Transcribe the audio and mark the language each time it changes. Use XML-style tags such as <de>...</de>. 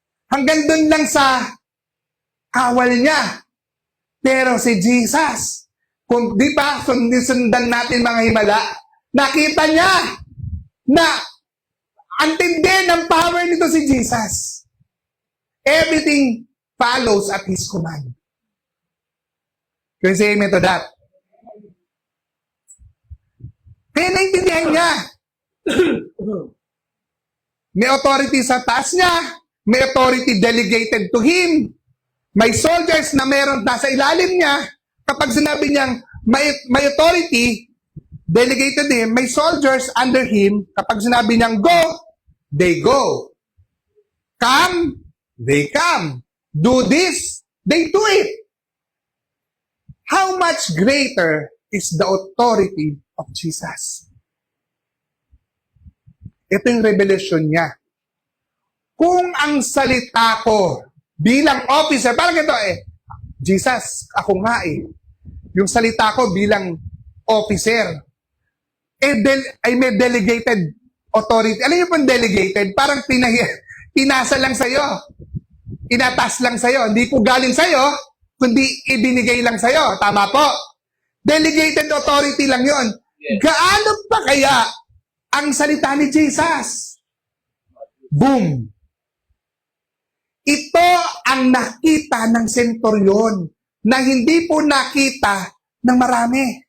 <tl>Hanggang doon lang sa kawal niya. Pero si Jesus, kung di ba sundan natin mga himala, nakita niya na ang tindi ng power nito si Jesus.</tl> <en>Everything follows at His command. Can you say amen to that?</en> <tl>Kaya naintindihan niya. May authority sa taas niya. May</tl> <en>authority delegated to Him.</en> <tl>May soldiers na meron nasa ilalim niya. Kapag sinabi niyang may</tl> <en>authority delegated to Him, may soldiers under Him.</en> <tl>Kapag sinabi niyang</tl> <en>go, they go. Come, they come. Do this, they do it. How much greater is the authority of Jesus.</en> <tl>Ito yung revelation niya. Kung ang salita ko bilang officer, parang ito Jesus, ako nga yung salita ko bilang officer, ay may delegated authority. Alam niyo pong delegated? Parang pinasa lang sa'yo. Inatas lang sa'yo. Hindi po galing sa'yo, kundi ibinigay lang sa'yo. Tama po. Delegated authority lang yon. Gaano pa kaya ang salita ni Jesus? Boom! Ito ang nakita ng senturyon na hindi po nakita ng marami.</tl>